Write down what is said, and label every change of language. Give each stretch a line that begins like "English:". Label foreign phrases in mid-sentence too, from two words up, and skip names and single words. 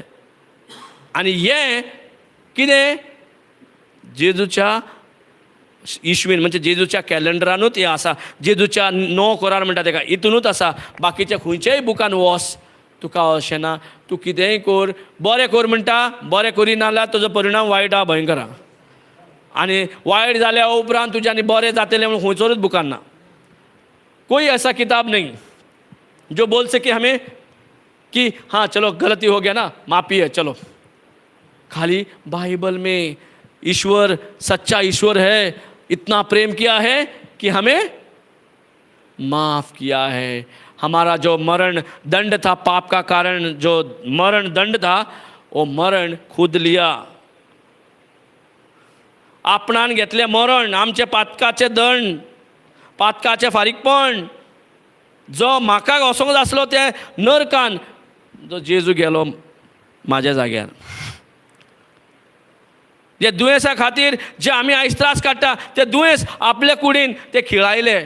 Konkani: आनी हें कितें जेजूच्या इश्वीन म्हणजे जेजूच्या कॅलेंडरानूच हें आसा. जेजूच्या 9 कोरार म्हणटा तेका, हितूनूच आसा. बाकीच्या खंयच्याय बुकान वच तुका अशें ना. तूं कितेंय कर, बरें कर म्हणटा, बरें करिना जाल्यार तुजो परिणाम वायट आहा, भयंकर आहा. आनी वायट जाल्या उपरांत तुजें आनी बरें जातलें म्हणून खंयचोच बुकान ना.
Hindi: कोई ऐसा किताब नहीं जो बोल सके हमें कि हाँ चलो गलती हो गया ना, माफ़ी है चलो. खाली बाइबल में ईश्वर सच्चा ईश्वर है, इतना प्रेम किया है कि हमें माफ़ किया है. हमारा जो मरण दंड था, पाप का कारण जो मरण दंड था, वो मरण खुद लिया.
Konkani: आपणान घेतले मरण, आमचे पातकाचे दंड, पातकाचे फारीकपण. जो म्हाका वसोंक आसलो ते नरकान, जो जेजू गेलो म्हाज्या जाग्यार. जे दुयेंसा खातीर जे आमी आयज त्रास काडटा, ते दुयेंस आपले कुडीन ते खिळायले.